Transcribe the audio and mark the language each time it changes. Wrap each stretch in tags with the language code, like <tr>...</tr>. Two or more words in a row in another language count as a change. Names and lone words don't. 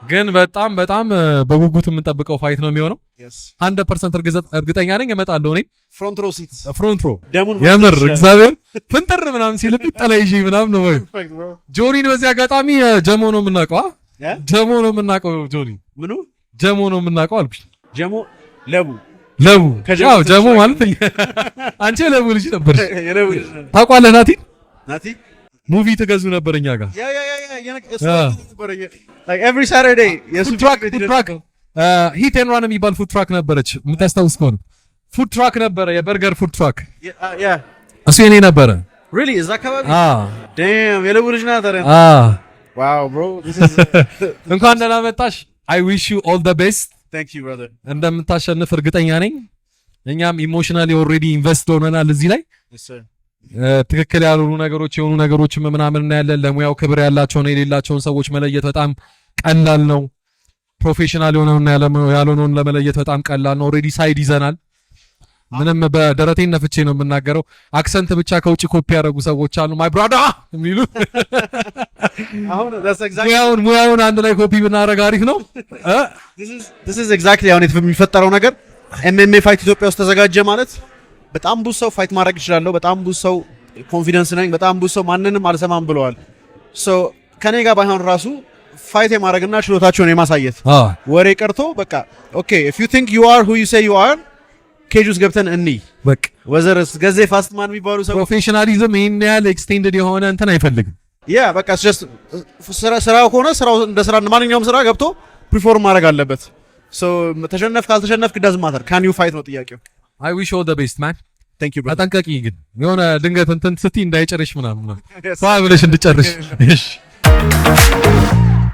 <am>ግን በጣም በጉጉት የምንጠብቀው ፋይት ነው የሚሆነው። 100% እርግጠኛ ነኝ እመጣለሁ። እኔ</am> <en>front row</en> <am>የምር እግዚአብሔር ፍንጥር ምናምን ሲልብኝ ጠላይጂ ምናምን ነው ወይ ጆኒን በዚህ አጋጣሚ ጀሞ ነው የምናውቀው። ጀሞ ነው የምናውቀው። ጆኒ ምኑ ጀሞ ነው የምናውቀው አልኩሽ። ጀሞ ለቡ ያው ጀሞ ማለት አንቺ ለቡ ልጅ ነበር። ታውቃለህ ናቲ ሙቪ ትገዙ ነበር እኛ ጋር</am> <en>like every Saturday food truck hit and run</en> <am>የሚባል</am> <en>food truck</en> <am>ነበረች የምታስታውስ ከሆነ</am> <en>food truck</en> <am>ነበረ የበርገር ፉድ ትራክ እሱ የኔ ነበረ</am> <en>really is that kabab damn</en> <am>የለቡ ልጅ ናት ታዲያ</am> <en>wow bro this is</en> <am>እንኳን ደህና መጣሽ</am> <en>I wish you all the best thank you brother</en> <am>እንደምታሸንፍ እርግጠኛ ነኝ እኛም</am> <en>emotionally already invest</en> <am>ሆነናል እዚህ ላይ</am> <en>yes sir</en> <am>ትክክል ያልሆኑ ነገሮች የሆኑ ነገሮችም ምናምን እናያለን። ለሙያው ክብር ያላቸውን የሌላቸውን ሰዎች መለየት በጣም ቀላል ነው። ፕሮፌሽናል የሆነውና ያልሆነውን ለመለየት በጣም ቀላል ነው።</am> <en>already side</en> <am>ይዘናል። ምንም በደረቴን ነፍቼ ነው የምናገረው። አክሰንት ብቻ ከውጭ ኮፒ ያደረጉ ሰዎች አሉ</am> <en>my brada</en> <am>የሚሉ አሁን ሙያውን አንድ ላይ ኮፒ ብናደርግ አሪፍ ነው።</am> <en>this is exactly</en> <am>አሁን የሚፈጠረው ነገር MMA ፋይት ኢትዮጵያ ውስጥ ተዘጋጀ ማለት በጣም ብዙ ሰው ፋይት ማድረግ ይችላል። በጣም ብዙ ሰው ኮንፊደንስ ነኝ፣ በጣም ብዙ ሰው ማንንም አልሰማም ብለዋል። ሶ ከኔ ጋር ባይሆን ራሱ ፋይት የማድረግና ችሎታቸውን የማሳየት ወሬ ቀርቶ በቃ ኦኬ</am> <en>if you think you are</en> <am>who you say you are ኬጅ ውስጥ ገብተን በቃ ወዘርስ ገዜ ፋስት ማን የሚባሉ ሰው ፕሮፌሽናሊዝም ይሄን ያህል ኤክስቴንድድ የሆነ እንትን አይፈልግም። በቃ just ስራው ከሆነ ስራው እንደ ስራ ማንኛውም ስራ ገብቶ ፕሪፎርም ማድረግ አለበት። ሶ ተሸነፍ ካልተሸነፍክ</am> <en>doesn't matter can you fight</en> <am>ነው ጥያቄው።</am> <en>I wish you all the best man. Thank you brother.</en> <am>አጠንቀቂ ግን የሆነ ድንገት እንትን ስትይ እንዳይጨርሽ ምናምን ነው። ብለሽ እንድጨርሽ እሺ</am>